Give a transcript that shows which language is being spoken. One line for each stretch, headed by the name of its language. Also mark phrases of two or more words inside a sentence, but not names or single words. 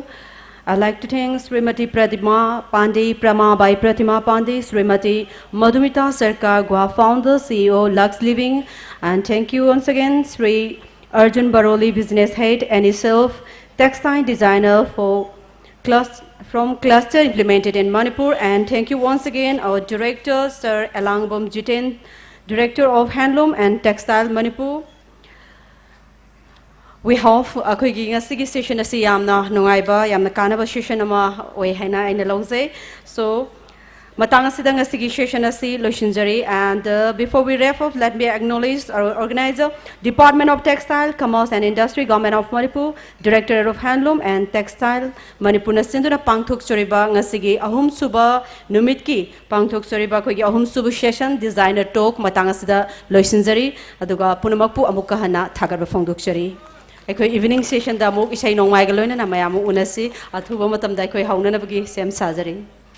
English: I'd like to thank Srimati Pratima Pandey, Prama by Pratima Pandey, Srimati Madhumita Sarkar, Gua founder, CEO, Lux Living, and thank you once again, Sri Arjun Baroli, business head, and himself, textile designer from cluster implemented in Manipur, and thank you once again, our director, Sir Elangbom Jiten, director of Handloom and Textile Manipur. We hope
Manipuri: akoigi ngasigi session asi yamna nungaiba yamna kanaba session ama oi haina ina longse. So matang asida ngasigi session asi loishinjari,
English: and before we wrap up, let me acknowledge our organizer, Department of Textile, Commerce and Industry, Government of Manipur, Director of Handloom and Textile Manipur
Manipuri: na sinduna pangthok choriba ngasigi ahum suba numitki pangthok choriba koigi ahum suba session Designer Talk matang asida loishinjari aduga punamakpu amuka hana thagarba phongdokchari.
English: Evening session
Manipuri: da muk isai nongmai galoina na mayamu unasi athuba matam da koi hauna na bagi sem sajari.